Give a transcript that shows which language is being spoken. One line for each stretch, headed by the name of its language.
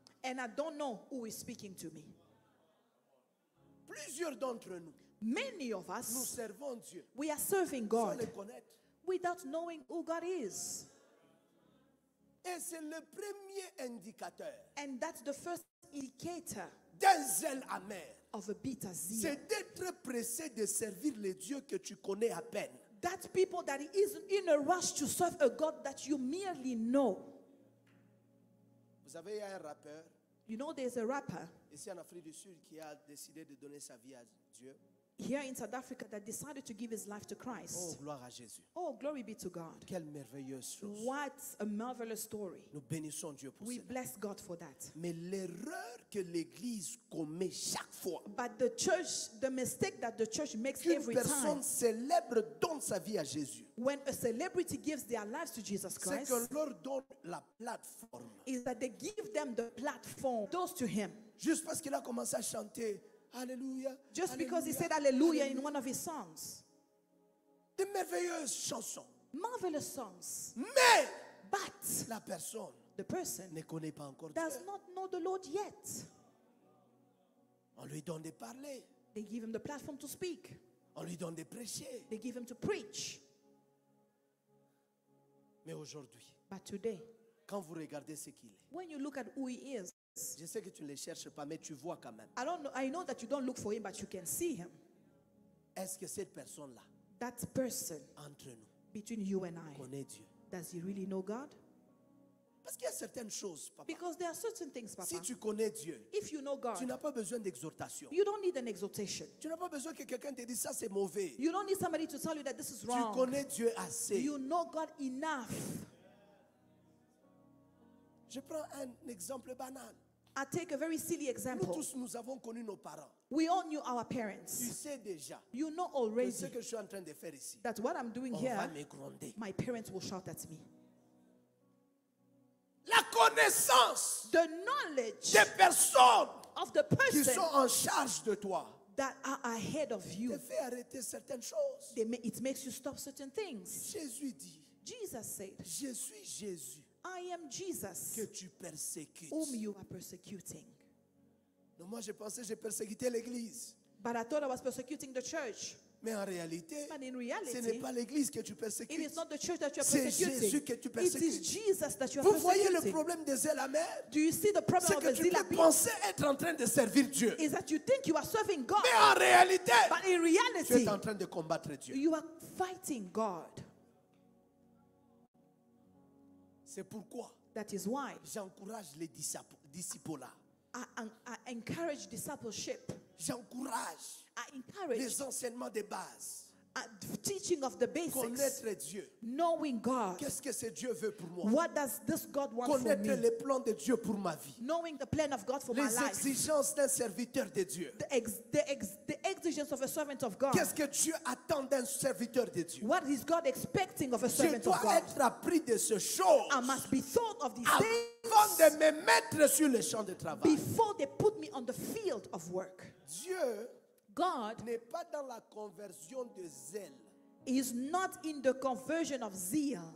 English: and I don't know who is speaking to me.
French: Plusieurs d'entre nous,
English: Many of
French: nous
English: us,
French: servons Dieu
English: we are serving
French: sans
English: God
French: le connaître.
English: without knowing who God is.
French: Et c'est le premier indicateur
English: And that's the first indicator
French: d'un zèle amer.
English: of a bitter zeal.
French: C'est d'être pressé de servir le Dieu que tu connais à peine.
English: That people that is in a rush to serve a God that you merely know.
French: Vous savez, il y a un rappeur,
English: You know, there's a rapper
French: ici en Afrique du Sud qui a décidé de donner sa vie à Dieu.
English: here in South Africa that decided to give his life to Oh, Christ.
French: gloire à Jésus.
English: Oh, glory be to God.
French: Quelle merveilleuse chose.
English: What a marvelous story.
French: Nous bénissons Dieu pour
English: We
French: cela.
English: bless God for that.
French: Mais l'erreur que l'Église commet chaque fois
English: But the church, the mistake that the church makes
French: qu'une
English: every
French: personne
English: time
French: célèbre donne sa vie à Jésus,
English: when a celebrity gives their lives to Jesus
French: c'est
English: Christ
French: qu'on leur donne la plateforme.
English: is that they give them the platform, those to him.
French: Juste parce qu'il a commencé à chanter Alléluia.
English: Just Alléluia, because he said hallelujah in Alléluia. one of his songs.
French: De merveilleuses chansons.
English: Marvelous songs.
French: Mais
English: But
French: la personne
English: the person
French: ne connaît pas encore Dieu.
English: does not know the Lord yet.
French: On lui donne de parler.
English: They give him the platform to speak.
French: On lui donne de prêcher.
English: They give him to preach.
French: Mais aujourd'hui,
English: But today,
French: quand vous regardez ce qu'il est,
English: when you look at who he is,
French: je sais que tu ne les cherches pas, mais tu vois quand même.
English: I know that you don't look for him, but you can see him.
French: Est-ce que cette personne-là,
English: That person
French: entre nous,
English: between you and I,
French: connaît Dieu?
English: does he really know God?
French: Parce qu'il y a certaines choses, papa.
English: Because there are certain things, Papa.
French: Si tu connais Dieu,
English: If you know
French: tu
English: God,
French: n'as pas besoin d'exhortation.
English: you don't need an exhortation.
French: Tu n'as pas besoin que quelqu'un te dise ça c'est mauvais.
English: You don't need somebody to tell you that this is
French: Tu
English: wrong.
French: connais Dieu assez.
English: You know God enough.
French: Je prends un exemple banal.
English: I take a very silly
French: Nous
English: example.
French: tous, nous avons connu nos parents.
English: We all knew our
French: Tu
English: parents.
French: sais déjà
English: You know
French: que
English: already
French: ce que je suis en train de faire ici,
English: that what I'm doing
French: on va
English: here,
French: me gronder.
English: my parents will shout at me.
French: La connaissance
English: The knowledge
French: des personnes
English: of the
French: qui sont
English: person
French: en charge de toi
English: that are ahead of
French: te
English: you,
French: fait arrêter certaines choses.
English: it makes you stop certain things.
French: Jésus dit,
English: Jesus said,
French: je suis Jésus
English: I am Jesus
French: que tu persécutes.
English: whom you are persecuting.
French: Donc moi, je pensais que j'ai persécuté l'église.
English: But I thought I was persecuting the church.
French: Mais en réalité,
English: But in
French: ce
English: reality,
French: n'est pas l'église que tu
English: it
French: persécutes.
English: is not the church that you are
French: C'est Jésus que
English: persecuting.
French: tu
English: It
French: persécutes.
English: is Jesus that you are
French: Vous voyez le
English: persecuting.
French: problème de zèle amer?
English: Do you see the problem
French: C'est
English: of
French: que
English: a
French: tu
English: zeal
French: peux penser être en train de servir Dieu.
English: is that you think you are serving God,
French: Mais en réalité,
English: but in
French: tu
English: reality,
French: es en train de combattre Dieu.
English: you are fighting God.
French: C'est pourquoi
English: That is why
French: j'encourage les disciples-là.
English: I encourage discipleship.
French: J'encourage
English: I encourage
French: les enseignements de base.
English: teaching of the basics,
French: Connaître Dieu.
English: knowing God.
French: Qu'est-ce que ce Dieu veut pour moi?
English: What does this God want for
French: Connaître
English: me?
French: les plans de Dieu pour ma vie.
English: Knowing the plan of God for my
French: Les
English: life.
French: exigences d'un serviteur de Dieu.
English: The exigence of a servant of God.
French: Qu'est-ce que Dieu attend d'un serviteur de Dieu?
English: What is God expecting of a
French: Je
English: servant
French: dois
English: of God?
French: être appris de ces choses
English: I must be thought of these
French: avant
English: things
French: de me mettre sur le champ de travail.
English: before they put me on the field of work.
French: Dieu
English: God
French: n'est pas dans la conversion de zèle,
English: is not in the conversion of zeal,